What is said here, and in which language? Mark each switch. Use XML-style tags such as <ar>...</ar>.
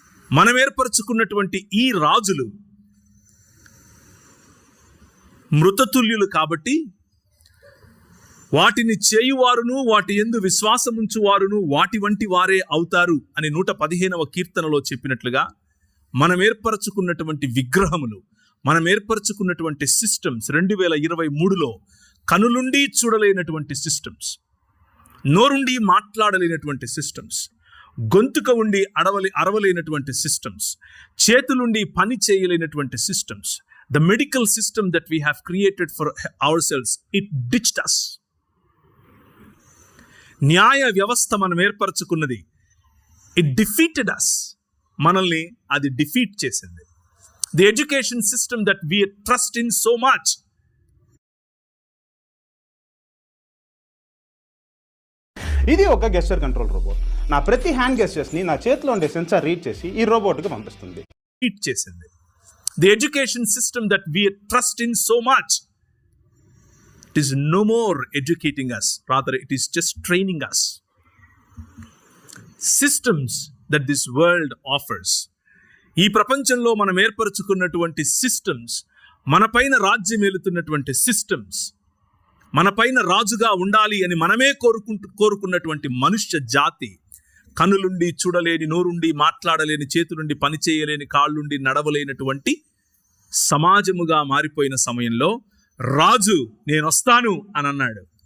<te>మనం ఏర్పరచుకున్నటువంటి ఈ రాజులు మృతతుల్యులు కాబట్టి వాటిని చేయువారును వాటి యందు విశ్వాసముంచువారును వాటి వంటి వారే అవుతారు అని 115వ కీర్తనలో చెప్పినట్లుగా మనం ఏర్పరచుకున్నటువంటి విగ్రహములు, మనం ఏర్పరచుకున్నటువంటి సిస్టమ్స్ 2023లో కనులుండి చూడలేనటువంటి సిస్టమ్స్, నోరుండి మాట్లాడలేనటువంటి సిస్టమ్స్, గొంతుక ఉండి అరవలేనటువంటి సిస్టమ్స్, చేతులుండి పని చేయలేనటువంటి systems.</te> <en>The medical system that we have created for ourselves, it ditched us.</en> <te>న్యాయ వ్యవస్థ మనం ఏర్పరచుకున్నది,</te> <en>it defeated us.</en> <te>మనల్ని అది డిఫీట్ చేసింది.</te> <en>The education system that we trust in so much,</en> <te>ఇది ఒక గెస్చర్ కంట్రోల్ రోబోట్. నా ప్రతి హ్యాండ్ గెస్చర్స్ని నా చేతిలో ఉండే సెన్సార్ రీడ్ చేసి ఈ రోబోట్కి పంపిస్తుంది. డిఫీట్ చేసింది.</te> <en>The education system that we trust in so much, it is no more educating us, rather it is just training us. Systems that this world offers,</en> <te>ఈ ప్రపంచంలో మనం ఏర్పరచుకున్నటువంటి సిస్టమ్స్, మన పైన రాజ్యం ఏలుతున్నటువంటి సిస్టమ్స్, మన పైన రాజుగా ఉండాలి అని మనమే కోరుకున్నటువంటి మనుష్య జాతి, కనులుండి చూడలేని, నోరుండి మాట్లాడలేని, చేతులుండి పని చేయలేని, కాళ్ళుండి నడవలేనటువంటి సమాజముగా మారిపోయిన సమయంలో రాజు నేను వస్తాను అని అన్నాడు.</te>